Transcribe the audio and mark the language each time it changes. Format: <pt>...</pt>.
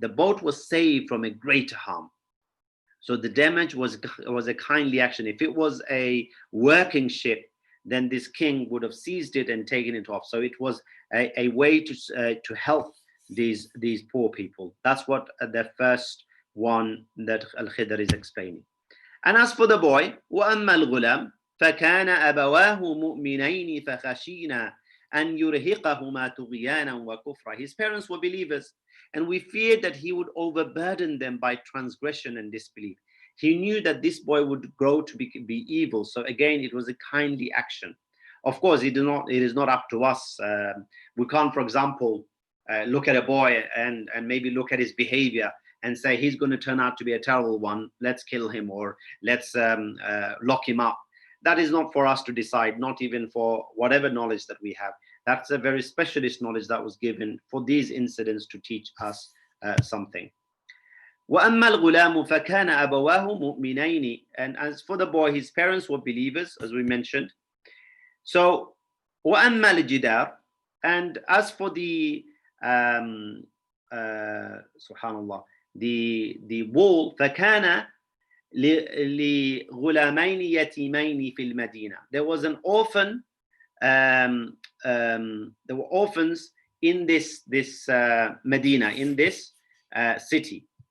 <en>The boat was saved from a greater harm. So the damage was a kindly action. If it was a working ship, then this king would have seized it and taken it off. So it was a way to help these poor people. That's what the first one that Al-Khidr is explaining. And as for the boy,</en> <ar>وَأَمَّا الْغُلَامِ فَكَانَ أَبَوَاهُ مُؤْمِنَيْنِ فَخَشِينَا أَنْ يُرْهِقَهُمَا طُغْيَانًا وَكُفْرًا.</ar> <en>His parents were believers, and we feared that he would overburden them by transgression and disbelief. He knew that this boy would grow to be evil. So again, it was a kindly action. Of course, it is not up to us. We can't, for example, look at a boy and maybe look at his behavior and say he's going to turn out to be a terrible one. Let's kill him, or let's lock him up. That is not for us to decide, not even for whatever knowledge that we have. That's a very specialist knowledge that was given for these incidents to teach us something.</en> <ar>وَأَمَّا الْغُلَامُ فَكَانَ أَبَوَاهُ مُؤْمِنَيْنِ.</ar> <en>And as for the boy, his parents were believers, as we mentioned. So,</en> <ar>وَأَمَّا الْجِدَارُ.</ar> <en>And as for the subhanallah, the wall,</en> <ar>فَكَانَ لِغُلَامَيْنِ يَتِيمَيْنِ فِي الْمَدِينَةِ.</ar> <en>There was an orphan. There were orphans in this Medina, in this city.</en>